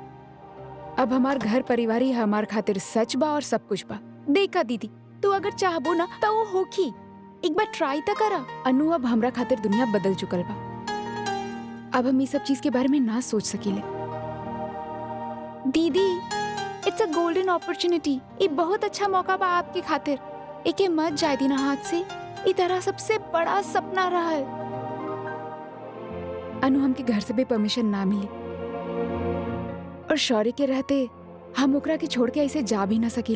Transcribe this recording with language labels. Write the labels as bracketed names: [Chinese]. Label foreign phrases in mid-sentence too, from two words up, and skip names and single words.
[Bhojpuri] अब हमार घर परिवार ही हमार खातिर सच बा और सब कुछ बा। देखा दीदी, तू अगर चाहबो ना तो वो होखी। एक बार ट्राई तो करा अनु। अब हमरा खातिर दुनिया बदल चुकल बा। अब हम ये सब चीज के बारे में ना सोच सकीले। दीदी, [English] it's a golden opportunity. [Bhojpuri] ये बहुत अच्छा मौका बा आपके खातिर। एके मत जाए दी ना हाथ से। ई तरह सबसे बड़ा सपना रहल। अनु, हमके घर से भी परमिशन ना मिली और शौर्य के रहते हम ओकरा के छोड़ के ऐसे जा भी ना सकीले।